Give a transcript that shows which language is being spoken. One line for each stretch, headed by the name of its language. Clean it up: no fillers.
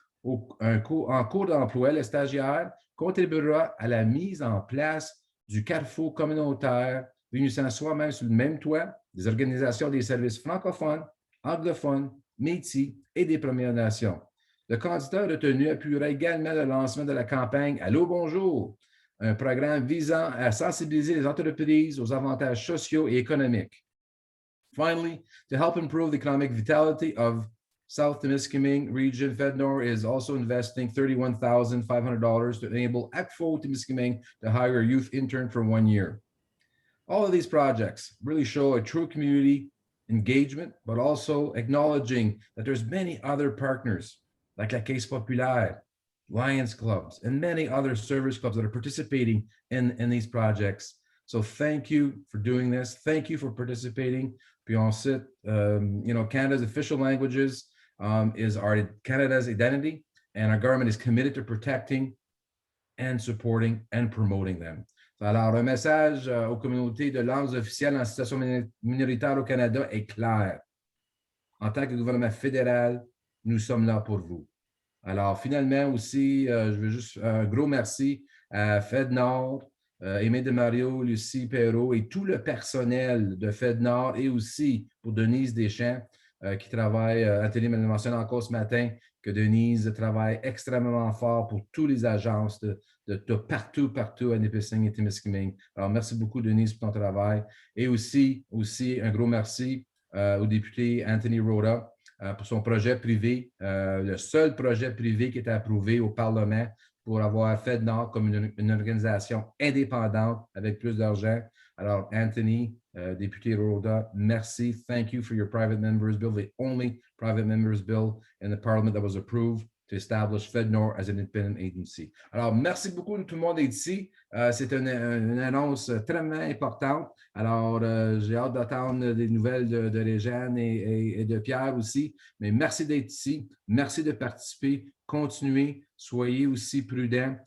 French: En cours d'emploi, le stagiaire contribuera à la mise en place du carrefour communautaire réunissant soi-même sous le même toit des organisations des services francophones, anglophones, métis et des Premières Nations. Le candidat retenu appuiera également le lancement de la campagne Allô, bonjour, un programme visant à sensibiliser les entreprises aux avantages sociaux et économiques.
English: Finally, to help improve the economic vitality of South Temiskaming Region, FedNor is also investing $31,500 to enable ECFO Temiskaming to hire a youth intern for 1 year. All of these projects really show a true community engagement, but also acknowledging that there's many other partners like La Caisse Populaire, Lions Clubs, and many other service clubs that are participating in these projects. So thank you for doing this. Thank you for participating.
French: Puis ensuite,
English: Canada's official languages is Canada's identity, and our government is committed to protecting and supporting and promoting them.
French: Alors, un message aux communautés de langues officielles en situation minoritaire au Canada est clair. En tant que gouvernement fédéral, nous sommes là pour vous. Alors, finalement aussi, je veux juste un gros merci à FedNor, Aimé de Mario, Lucie Perrault et tout le personnel de FedNor et aussi pour Denise Deschamps qui travaille, Anthony me l'a mentionné encore ce matin, que Denise travaille extrêmement fort pour toutes les agences de partout à Nipissing et Témiscamingue. Alors, merci beaucoup, Denise, pour ton travail. Et aussi un gros merci au député Anthony Rota pour son projet privé, le seul projet privé qui était approuvé au Parlement pour avoir FedNor comme une organisation indépendante avec plus d'argent. Alors, Anthony, député Rota, merci.
English: Thank you for your private members bill, the only private members bill in the Parliament that was approved to establish FedNor as an independent agency.
French: Alors, merci beaucoup de tout le monde d'être ici. C'est une annonce très importante. Alors, j'ai hâte d'attendre des nouvelles de Réjeanne et de Pierre aussi. Mais merci d'être ici. Merci de participer. Continuez. Soyez aussi prudents.